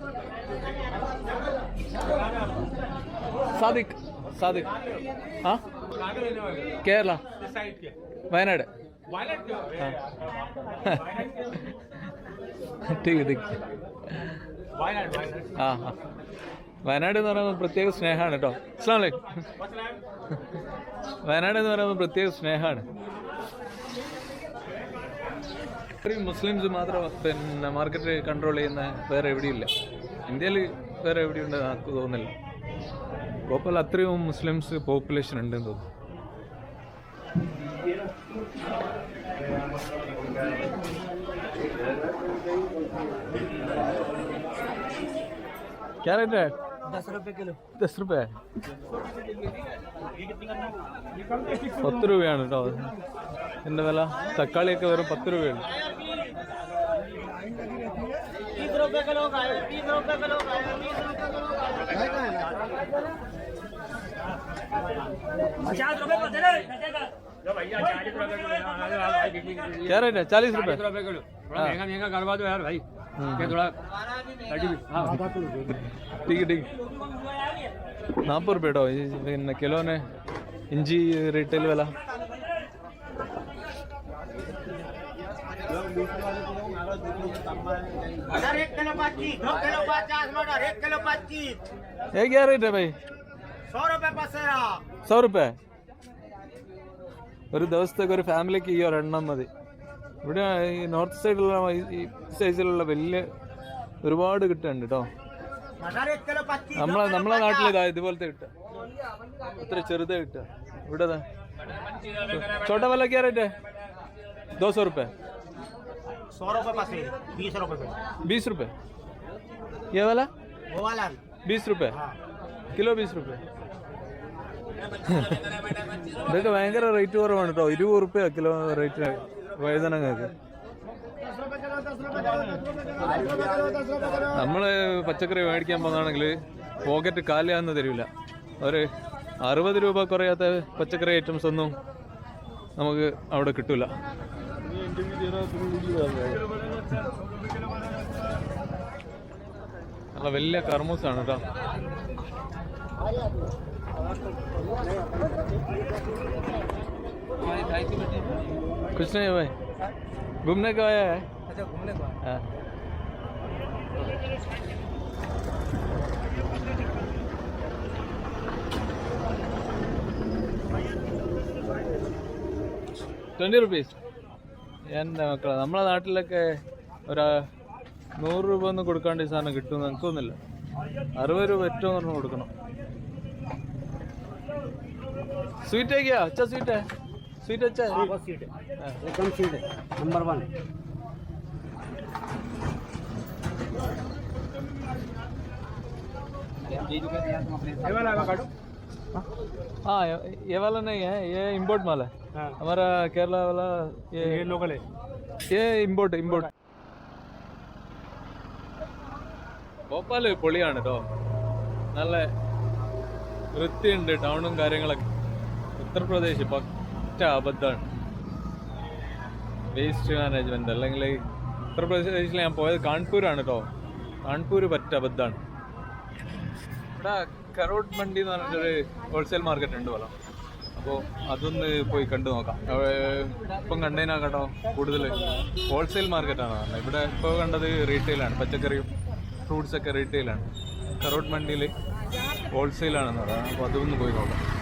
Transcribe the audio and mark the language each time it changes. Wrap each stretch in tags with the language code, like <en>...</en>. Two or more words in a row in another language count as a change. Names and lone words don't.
<hi>सादिक सादिक हाँ केरला वयनाड. ठीक है ठीक है. हाँ हाँ</hi> <ml>വയനാട് എന്ന് പറയുമ്പോൾ പ്രത്യേക സ്നേഹമാണ് കേട്ടോ.</ml> <ar>السلام عليكم.</ar> <ml>വയനാട് എന്ന് പറയുമ്പോൾ പ്രത്യേക സ്നേഹമാണ്. ഇത്രയും മുസ്ലിംസ് മാത്രം പിന്നെ</ml> <en>market control</en> <ml>ചെയ്യുന്ന വേറെ എവിടെയില്ല. ഇന്ത്യയിൽ വേറെ എവിടെയുണ്ട് എനിക്ക് തോന്നുന്നില്ല. ഭോപ്പാൽ അത്രയും</ml> <en>Muslims population</en> <ml>ഉണ്ടെന്ന് തോന്നുന്നു.</ml> <hi>क्या रेट है? 10 रुपये किलो.</hi> <ml>10 रुपये 10 രൂപയാണ് കേട്ടോ എൻ്റെ വില. തക്കാളിയൊക്കെ വെറും 10 രൂപയാണ്.</ml> <hi>30 रुपये किलो का है, 30 रुपये किलो का है, 30 रुपये किलो का है. 50 रुपये पर दे रहे जो भैया 40 रुपये किलो. क्या रेट है? 40 रुपये. 40 रुपये किलो. थोड़ा महंगा महंगा करवा दो यार भाई. क्या थोड़ा ठीक है ठीक है. 40 रुपये</hi> <ml>കേട്ടോ പിന്നെ കിലോന് ഇഞ്ചി റീറ്റെയിൽ വില.</ml> <hi>एक किलो 25, 2 किलो 50 मटर, 1 किलो 25. ये क्या रेट है भाई? 100 रुपये पसेरा. 100 रुपये.</hi> <ml>ഒരു ദിവസത്തേക്ക് ഒരു ഫാമിലിക്ക് ഈ ഒരെണ്ണം മതി. ഇവിടെ ഈ നോർത്ത് സൈഡിലുള്ള ഈ സൈസിലുള്ള വലിയ ഒരുപാട് കിട്ടുന്നുണ്ട് കേട്ടോ. നമ്മളെ നാട്ടിലിതാ ഇതുപോലത്തെ കിട്ടുക. ഇത്ര ചെറുത് കിട്ടുക ഇവിടെ</ml> <hi>छोटा वाला क्या रेट है 200 रुपये 100 रुपये पास 20 रुपये 20 रुपये ये वाला वो वाला</hi> <ml>20 रुपये കിലോ 20 रुपये ഇതൊക്കെ ഭയങ്കര റേറ്റ് കുറവാണ് കേട്ടോ 20 റുപ്യ കിലോ റേറ്റ് വഴുതനങ്ങൾക്ക് നമ്മൾ പച്ചക്കറി മേടിക്കാൻ പോകുന്നതാണെങ്കിൽ പോക്കറ്റ് കാലിയാന്ന് തരില്ല ഒരു 60 രൂപ കുറയാത്ത പച്ചക്കറി ഐറ്റംസ് ഒന്നും നമുക്ക് അവിടെ കിട്ടൂല നല്ല വലിയ കർമൂസാണ് കേട്ടോ</ml> <hi>कुछ नहीं भाई घूमने का आया है अच्छा घूमने को</hi> <ml>हाँ ₹20 എൻ്റെ മക്കളെ നമ്മളെ നാട്ടിലൊക്കെ ഒരു 100 രൂപ ഒന്നും കൊടുക്കാണ്ട് ഈ സാധനം കിട്ടുമെന്ന് എനിക്ക് തോന്നുന്നില്ല 60 രൂപ ഏറ്റവും കുറഞ്ഞ് കൊടുക്കണം</ml> <hi>स्वीट है क्या अच्छा स्वीट है स्वीट अच्छा है बहुत सीट है एकदम सीट है नंबर 1 हाँ ये वाला नहीं है ये इम्पोर्ट माल है हमारा केरला वाला ये लोकल है ये इम्पोर्ट इम्पोर्ट</hi> <ml>ഭോപ്പാൽ പൊളിയാണ് കേട്ടോ നല്ല വൃത്തിയുണ്ട് ടൗണും കാര്യങ്ങളൊക്കെ ഉത്തർപ്രദേശ് പറ്റ അബദ്ധമാണ്</ml> <en>waste management</en> <ml>അല്ലെങ്കിൽ ഉത്തർപ്രദേശിൽ ഞാൻ പോയത് കാൺപൂരാണ് കേട്ടോ കാൺപൂർ പറ്റ അബദ്ധമാണ് ഇവിടെ കരോട്ട് മണ്ടി എന്ന് പറഞ്ഞിട്ടൊരു</ml> <en>wholesale market</en> <ml>ഉണ്ട് പോലെ അപ്പോൾ അതൊന്ന് പോയി കണ്ടു നോക്കാം ഇപ്പം കണ്ടതിനാ കേട്ടോ കൂടുതൽ ഹോൾസെയിൽ മാർക്കറ്റാണ് പറഞ്ഞത് ഇവിടെ ഇപ്പോൾ കണ്ടത് റീറ്റെയിലാണ് പച്ചക്കറിയും ഫ്രൂട്ട്സൊക്കെ റീറ്റെയിലാണ് കരോട്ട് മണ്ടിയിൽ ഹോൾസെയിലാണെന്ന് പറയാം അപ്പോൾ അതൊന്ന് പോയി നോക്കാം</ml>